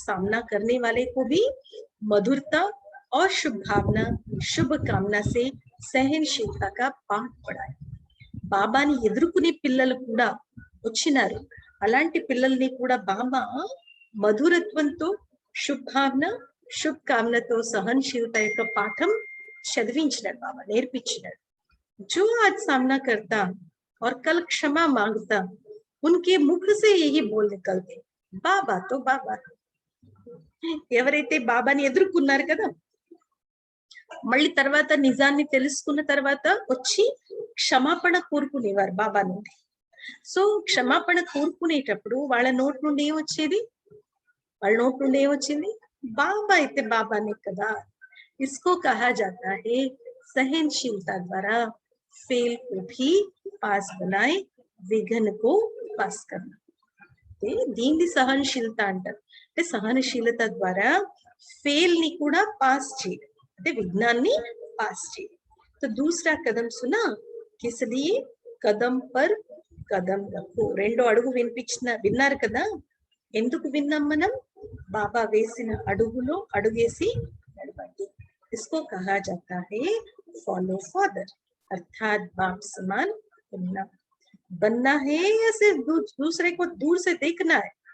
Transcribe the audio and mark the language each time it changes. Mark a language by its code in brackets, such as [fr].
[hi] सामना करने वाले को भी मधुरता और शुभ भावना शुभ कामना से सहनशीलता का पाठ पढ़ाए. [te] బాబాని ఎదుర్కొనే పిల్లలు కూడా వచ్చినారు. అలాంటి పిల్లల్ని కూడా బాబా మధురత్వంతో శుభ భావన శుభ కామనతో సహనశీలత యొక్క పాఠం చదివించినాడు బాబా, నేర్పించినాడు. [hi] जो आज सामना करता और कल क्षमा मांगता उनके मुख से यही बोल निकलते బాబా తో బాబా. [te] ఎవరైతే బాబాని ఎదుర్కొన్నారు కదా, మళ్ళీ తర్వాత నిజాన్ని తెలుసుకున్న తర్వాత వచ్చి క్షమాపణ కోరుకునేవారు బాబా నుండి. సో క్షమాపణ కోరుకునేటప్పుడు వాళ్ళ నోటి నుండి ఏమొచ్చేది, వాళ్ళ నోటి నుండి ఏమొచ్చింది, బాబా అయితే బాబానే కదా. [hi] इसको कहा जाता है सहनशीलता द्वारा फेल को भी पास बनाए, विघ्न को पास करना. [te] దీన్ని సహనశీలత అంటారు. అంటే సహనశీలత ద్వారా ఫెయిల్ ని కూడా పాస్ చేయడం, అంటే విఘ్నాన్ని పాస్ చేయడం. [hi] तो दूसरा कदम सुना, किस लिए, कदम पर कदम रखो. [te] రెండో అడుగు విన్నారు కదా, ఎందుకు విన్నాం మనం, బాబా వేసిన అడుగులో అడుగేసి నడవండి. [hi] इसको कहा जाता है फॉलो फादर, अर्थात बाप समान बनना है या सिर्फ दूसरे को दूर से देखना है.